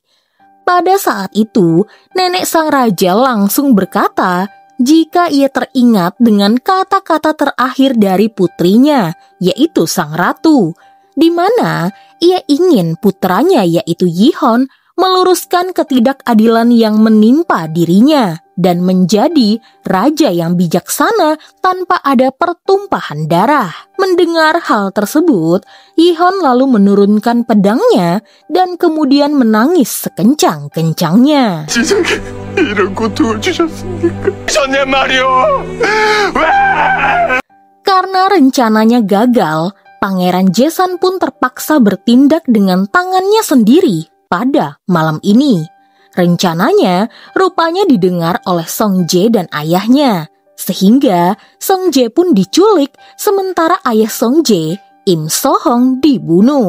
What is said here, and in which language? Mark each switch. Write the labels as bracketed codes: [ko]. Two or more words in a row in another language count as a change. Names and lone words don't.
[id] Pada saat itu, nenek sang raja langsung berkata, jika ia teringat dengan kata-kata terakhir dari putrinya, yaitu sang ratu, di mana ia ingin putranya yaitu Yihon meluruskan ketidakadilan yang menimpa dirinya dan menjadi raja yang bijaksana tanpa ada pertumpahan darah. Mendengar hal tersebut, Yihon lalu menurunkan pedangnya dan kemudian menangis sekencang-kencangnya. [ko] 이런 고통을 주셨습니까? 전에 말이오! [id] Karena rencananya gagal, Pangeran Jaesan pun terpaksa bertindak dengan tangannya sendiri pada malam ini. Rencananya rupanya didengar oleh Song Jae dan ayahnya, sehingga Song Jae pun diculik sementara ayah Song Jae, Im So-hong, dibunuh.